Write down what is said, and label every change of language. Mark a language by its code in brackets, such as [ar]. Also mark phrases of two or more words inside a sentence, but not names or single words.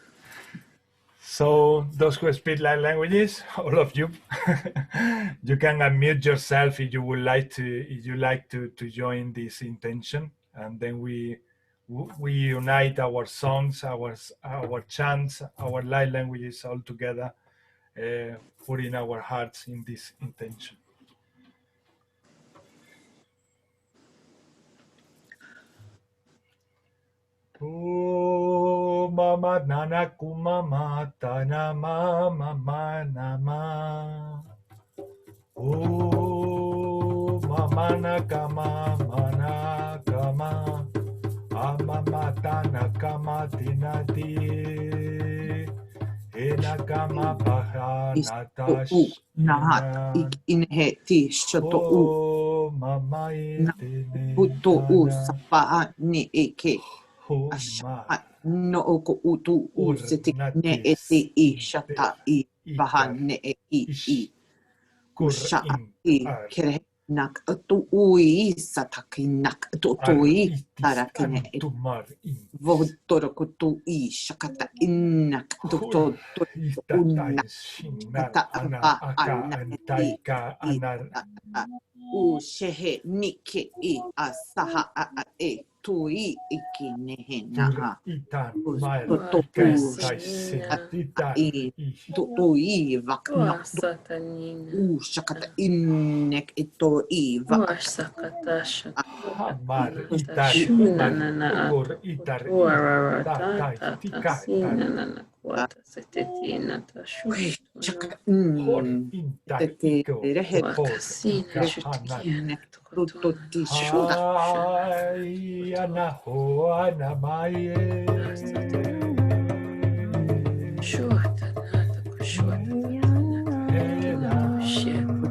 [en] So those who speak light languages, all of you, you can unmute yourself if you would like to join this intention, and then we unite our songs, our chants, our light languages all together, putting our hearts in this intention. Oh, mama nana kumama tana mama nama. Oh, mama nakama mana kama. Amama tana kama tinati. Ena kama paha natash. Nahat inheti shoto Oh, mama itene. Puto sapa ni eke. No oko utu usiti ne eti I shata I bahan ne I kusha I kere nak tu ui sataki nak tu tui tarakene vodoro kutu I shakata inak tu to unak kata aba anaka u shehe nike I asaha a e tui ikine naha tui vaknak u shakata innek ito I Sakatasha Amar itar ugur itar Quata setetina tashu hor intar iko casina tutto ay anaho anamaye shota nata kushota shit